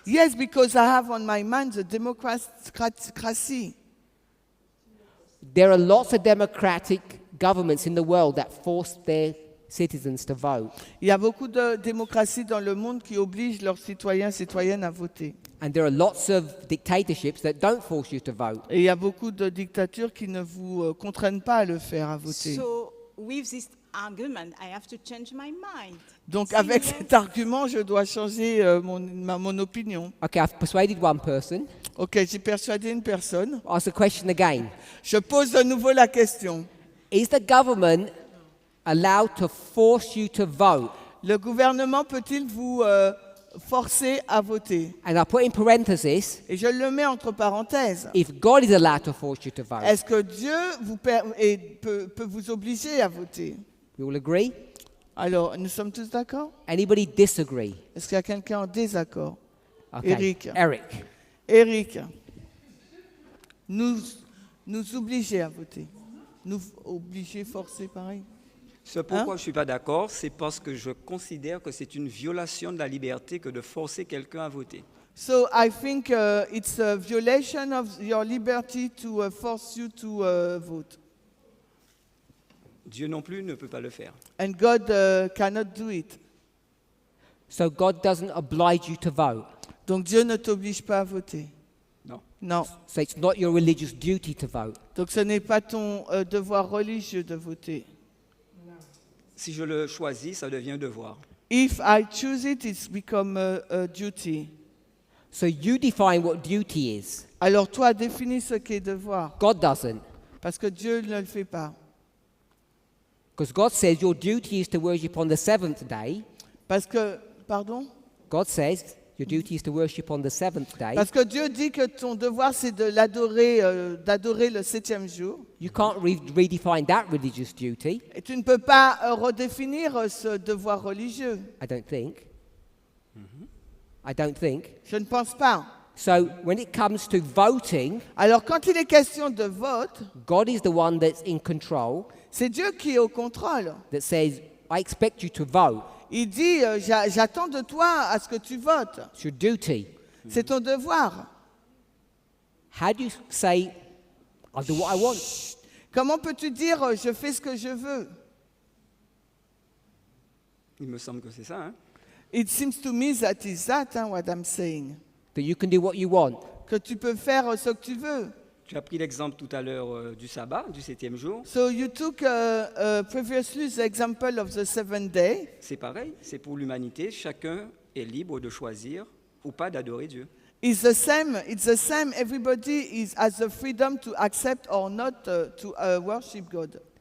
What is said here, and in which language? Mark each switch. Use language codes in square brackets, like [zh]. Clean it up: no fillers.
[en] Yes, because I have on my mind the democracy. There are lots of democratic governments in the world that force their citizens to vote. [fr] Il y a beaucoup de démocraties dans le monde qui obligent leurs citoyens et citoyennes à voter. [en] And there are lots of dictatorships that don't force you to vote. [fr] Et il y a beaucoup de dictatures qui ne vous contraignent pas à le faire, à voter. [en] So, with this argument, I have to change my mind. [fr] Donc Si avec vous- cet argument, je dois changer mon opinion. [en] Okay, I've persuaded one person. [fr] Ok, j'ai persuadé une personne. [en] Ask the question again. [fr] Je pose de nouveau la question. [en] Is the government allowed to force you to vote? [fr] Le gouvernement peut-il vous forcer à voter? [en] And I put in parenthesis, [fr] Et je le mets entre parenthèses. [en] if God is allowed to force you to vote. [fr] Est-ce que Dieu peut vous obliger à voter? [en] We all agree? [fr] Alors, nous sommes tous d'accord? [en] Anybody disagree? [fr] Est-ce qu'il y a quelqu'un en désaccord? [en] Okay. Eric. Eric. [fr] Eric, nous obliger à voter. Nous obliger, forcer, pareil. Ce pourquoi je ne suis pas d'accord, c'est parce que je considère que c'est une violation de la liberté que de forcer quelqu'un à voter. [en] So I think it's a violation of your liberty to force you to vote. [fr] Dieu non plus ne peut pas le faire. [en] And God cannot do it. So God doesn't oblige you to vote. [fr] Donc Dieu ne t'oblige pas à voter. Non. Non. [en] So it's not your religious duty to vote. [fr] Donc ce n'est pas ton devoir religieux de voter. Si je le choisis, ça devient un devoir. [en] If I choose it, it's become a duty. So you define what duty is. [fr] Alors toi, définis ce qu'est devoir. [en] God doesn't. [fr] Parce que Dieu ne le fait pas. [en] Because God says your duty is to worship on the seventh day. [fr] Parce que, pardon? [en] God says your duty is to worship on the seventh day. [fr] Parce que Dieu dit que ton devoir, c'est de l'adorer, d'adorer le 7e jour. [en] You can't redefine that religious duty, [fr] Et tu ne peux pas redéfinir ce devoir religieux. [en] I don't think. I don't think. [fr] Je ne pense pas. [en] So when it comes to voting, [fr] Alors quand il est question de vote, [en] God is the one that's in control, [fr] c'est Dieu qui est au contrôle. [en] that says, I expect you to vote. [fr] Il dit, j'attends de toi à ce que tu votes. [en] It's your duty. [fr] C'est ton devoir. [en] How do you say, I'll do what I want? [fr] Comment peux-tu dire je fais ce que je veux? Il me semble que c'est ça. Hein? [en] It seems to me that is that, what I'm saying. That you can do what you want. [fr] Que tu peux faire ce que tu veux. Tu as pris l'exemple tout à l'heure du sabbat, du 7e jour. [en] So you took previously the example of the 7th day. [fr] C'est pareil, c'est pour l'humanité. Chacun est libre de choisir ou pas d'adorer Dieu. [en] It's the same. Everybody has the freedom to accept or not to worship God.